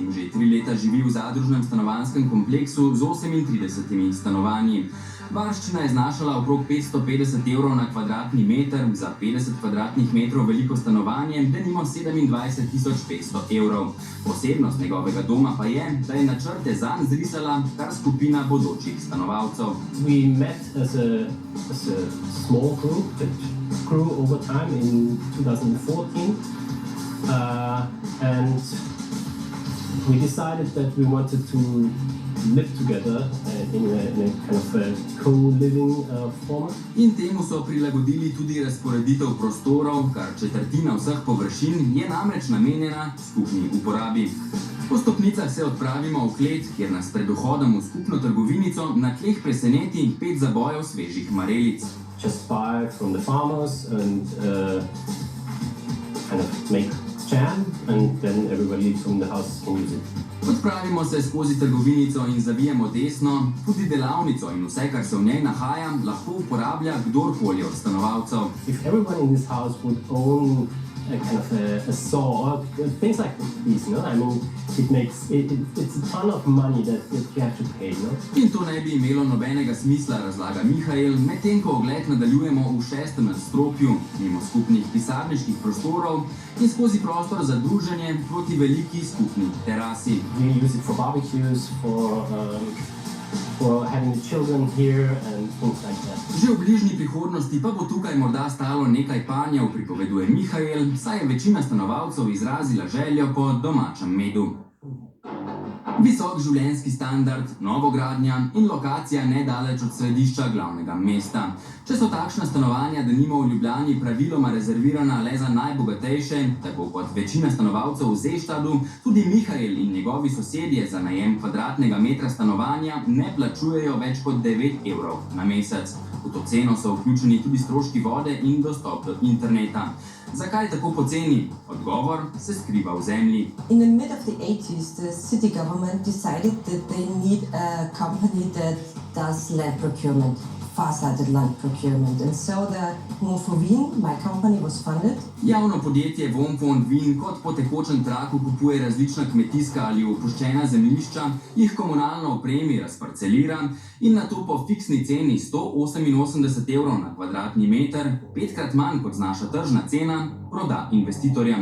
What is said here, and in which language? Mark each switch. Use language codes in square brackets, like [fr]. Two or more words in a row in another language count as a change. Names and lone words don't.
[sl] Že 3 leta živi v zadružnem stanovanjskem kompleksu z 38 stanovanji. Varščina je znašala okrog 550 evrov na kvadratni meter, za 50 kvadratnih metrov veliko stanovanje, denimo 27.500 evrov. Posebnost njegovega doma pa je, da je načrte zanj zrisala kar skupina bodočih stanovalcev. [en] We met as a small group that grew over time in 2014 and we decided that we wanted to live together in a kind of a co-living format. [sl] In temu so prilagodili tudi razporeditev prostorov, kar četrtina vseh površin je namreč namenjena skupni uporabi. Po stopnicah se odpravimo v klet, kjer nas pred vhodom v skupno trgovinico na tleh preseneti 5 zabojev svežih marelic. [en] Just buy from the farmers and kind of make jam and then everybody from the house can use it. [sl] Odpravimo se skozi trgovinico in zavijemo desno, tudi delavnico in vse, kar se v njej nahaja, lahko uporablja kdorkoli od stanovalcev. [en] If everyone in this house would own a kind of a saw or things like this, no? I mean, it's a ton of money that you have to pay, no? [sl] In to ne bi imelo nobenega smisla, razlaga Mihael, medtem ko ogled nadaljujemo v 6. nadstropju, mimo skupnih pisarniških prostorov in skozi prostor za druženje proti veliki skupni terasi. [en] We use it for barbecues, for for having the children here and things like that. [sl] Že v bližnji prihodnosti pa bo tukaj morda stalo nekaj panjev, pripoveduje Mihael, saj je večina stanovalcev izrazila željo po domačem medu. Visok življenjski standard, novogradnja in lokacija nedaleč od središča glavnega mesta. Če so takšna stanovanja denimo v Ljubljani praviloma rezervirana le za najbogatejše, tako kot večina stanovalcev v Seestadu, tudi Mihael in njegovi sosedje za najem kvadratnega metra stanovanja ne plačujejo več kot 9 evrov na mesec. V to ceno so vključeni tudi stroški vode in dostop do interneta. Zakaj tako poceni? Odgovor se skriva v zemlji. [en] In the mid of the 80s, the city government decided that they need a company that does land procurement, far-sighted land procurement. And so the Wohn for Wien, my company, was funded. [sl] Javno podjetje Wohn for Wien kot po tekočem traku kupuje različna kmetijska ali opuščena zemljišča, jih komunalno opremi, razparcelira in nato po fiksni ceni 188 evrov na kvadratni meter, 5-krat manj kot znaša tržna cena, proda investitorjem.